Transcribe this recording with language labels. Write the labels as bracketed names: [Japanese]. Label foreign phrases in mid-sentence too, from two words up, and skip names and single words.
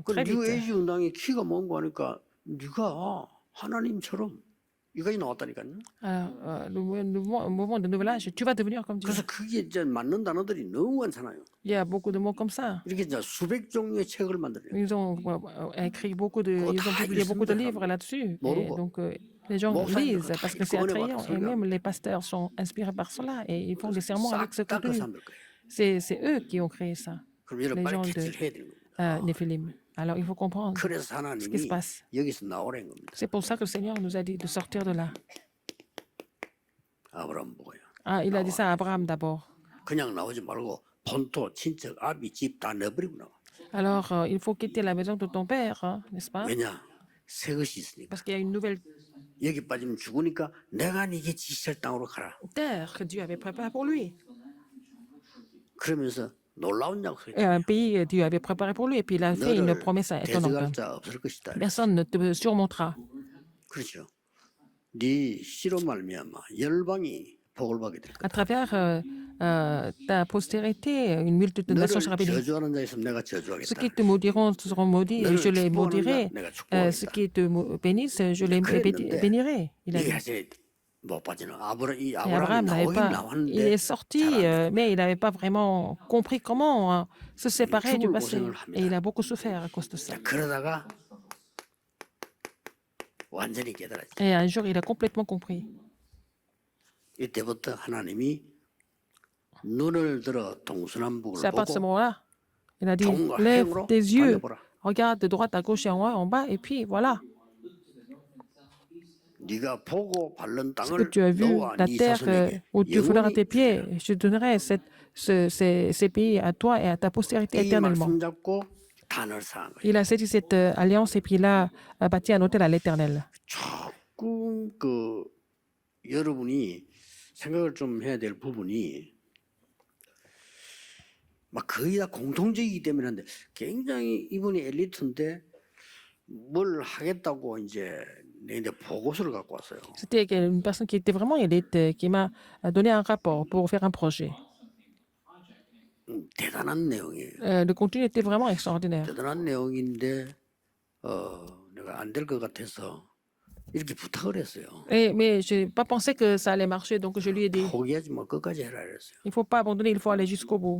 [Korean] 그 [French] très vite. [Korean] 뉴에이지 운동의 키가 뭔고 하니까 네가 하나님처럼 여기까지 나왔다니까요. [French] Alors, le mouvement de nouvel âge, tu vas devenir comme Dieu. [Korean] 그래서 그게 이제 맞는 단어들이 너무 많잖아요. [French] Il y a beaucoup de mots comme ça. [Korean] 이렇게 이제 수백 종류의 책을 만들어요. [French] Ils ont écrit beaucoup de, [Korean] 그거 [French] ils ont [Korean] 다 [French] publié beaucoup de [Korean] 읽습니다, [French] livres là-dessus. Et [Korean] 모르고. [French] donc, les gens [Korean] 목사님들 [French] lisent [Korean] 다 [French] parce que c'est [Korean] 읽고 은혜 [French] attrayant. [Korean] 받아서 [French] Et même [Korean] 설교하고. [French] les pasteurs sont inspirés par cela et ils font des sermons avec ce [Korean] 싹 다 그 [French] contenu. [Korean] 사람들 거예요. [French] C'est eux qui ont créé ça, [Korean] 그럼 여러분 [French] les [Korean] 빨리 [French] gens [Korean] 캐치를 [French] de [Korean] 해야 되는 겁니다. [French] Néphilim. Alors, il faut comprendre [Korean] 그래서 [French] ce qui se [Korean] 하나님이 [French] passe. [Korean] 여기서 나오라는 겁니다. [French] C'est pour ça que le Seigneur nous a dit de sortir de là. [Korean] 아브라함 보고요. [French] Ah, il a dit ça à Abraham d'abord. [Korean] 그냥 나오지 말고 본토, 친척, 아비, 집 다 내버리고 나와. [French] Alors, il faut quitter la maison de ton père, hein, n'est-ce pas? [Korean] 왜냐? 새 것이 있으니까. [French] Parce qu'il y a une nouvelle [Korean] 여기 빠지면 죽으니까 내가 네게 지시할 땅으로 가라. [French] terre que Dieu avait préparée pour lui. [Korean] 그러면서 놀라운 약속이 [French] Et un pays que Dieu avait préparé pour lui. Et puis il a fait une [Korean] 너를 [French] promesse étonnante. [Korean] 대적할 자 없을 것이다. [French] Personne ne te surmontera. [Korean] 그렇죠. 네 씨로 말미암아 열방이 복을 받게 될 거다. [French] À travers ta postérité, une multitude de nations sera [Korean] 너를 [French] bénie. [Korean] 저주하는 자 있으면 내가 [French] Ceux [Korean] 저주하겠다. [French] qui te maudiront seront maudits et je les maudirai. [Korean] 내가 [French] Ceux [Korean] 축복하겠다. [French] qui te bénissent, je les bénirai. Il a [Korean] 이게 [French] dit. [Korean] 사실 못 빠지는 이 [French] Et [Korean] 아브라함이 [French] Abraham n'avait [Korean] 나오긴 [French] pas, il [Korean] 나왔는데 [French] est sorti, mais il n'avait pas vraiment compris comment se séparer du passé. Et il a beaucoup souffert à cause de ça. [Korean] 그러다가 완전히 깨달았지. [French] Et un jour, il a complètement compris. [Korean] 이때부터 하나님이 눈을 들어 동서남북을 [French] C'est à partir de ce [Korean] 보고 [French] moment-là, il a dit, [Korean] 정과 [French] lève [Korean] 행으로 [French] tes yeux, [Korean] 달려보라. [French] regarde de droite à gauche et en haut, en bas, et puis voilà. [Korean] 네가 보고 밟는 [French] Ce que [Korean] 땅을 [French] tu as vu, [Korean] 너와 [French] la [Korean] 네 [French] terre [Korean] 자손에게 [French] où tu fouleras [Korean] 영원히 [French] tes pieds, je donnerai ces pays à toi et à ta postérité [Korean] 이 [French] éternellement. [Korean] 말씀 잡고 단을 쌓은 거예요. [French] Il a saisi cette alliance et puis il a bâti un hôtel à l'Éternel. [Korean] 조금 여러분이 생각을 좀 해야 될 부분이 막 거의 다 공통적이기 때문에 한데 굉장히 이분이 엘리트인데 뭘 하겠다고 이제 내한테 보고서를 갖고 왔어요. [French] C'était une personne qui était vraiment élite, qui m'a donné un rapport pour faire un projet. [Korean] 대단한 내용이에요. [French] Le contenu était vraiment extraordinaire. [Korean] 대단한 내용인데 내가 안 될 것 같아서 이렇게 부탁을 했어요. [French] Mais je n'ai pas pensé que ça allait marcher, donc je lui ai dit, [Korean] 포기하지 마 끝까지 해라 그랬어요. [French] il ne faut pas abandonner, il faut aller jusqu'au bout.